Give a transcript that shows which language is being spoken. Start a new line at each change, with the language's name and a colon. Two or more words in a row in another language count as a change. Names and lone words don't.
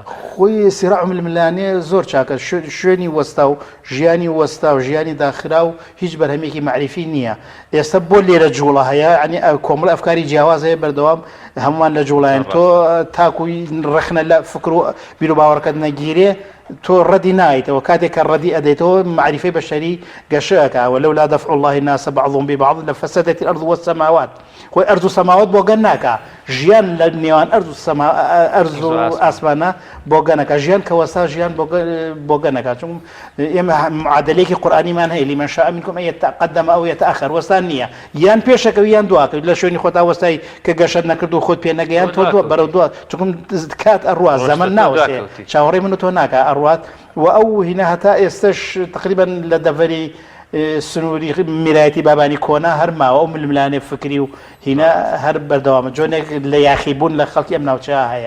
Central Kurdish: خۆی سیراع ململانێ زۆر چاکە شوێنی وەستا و ژیانی وەستا و ژیانی داخرا و هیچ بەرهەمێکی معریفی نییە ئێستا بۆ لێرە جوڵە هەیە ینی کۆمەڵ ئەفکاری جیاواز هەیە بەردەوام هەمووان لە جوڵایەن تۆ تاکوی ڕخنە لە فکر و بیر و باوەڕەکەت نەگیرێ تۆ ڕەدی نایتەوە کاتێک کە ڕەدی ئەدەیتەوە معریفەی بەشەری گەشەکە
Arabic: ولولا دفع الله الناس بعضهم ببعض لفسدت الأرض والسماوات
Central Kurdish: خۆی ئەرز و سەماوات بۆ گەن ناکە ژیان لە نێوان ئەرز و ئاسمانە بۆ گەنەکە ژیان کەوەسا ژیان بۆ گەنەکە چون ئێمە معادلەیەکی قورئانیمان هەیە لیمەن
Arabic: شاء منکم ئەن یتقدم ئەو یتأخر
Central Kurdish: وەستان نییە یان پێشەکەوی یان دواکەوی لە شوێنی خۆتا وەستای کە گەشت نەکرد و خۆت پێ نەگەیان تۆ بەرەو دووە چونکم کات ئەڕوا زەمن ناوەستێ چاوەڕێی من و تۆ ناکە ئەڕوات و ئەو هینە هەتا ئێستش تقریبا لە دەڤەری سنووری میرایەتی بابانی کۆنا هەر ماوە ئەو ململانێ فکری و هینە هەر بەردەوامە جۆنێک لە یاخیبوون لە خەڵکی ئەم ناوچەیە هەیە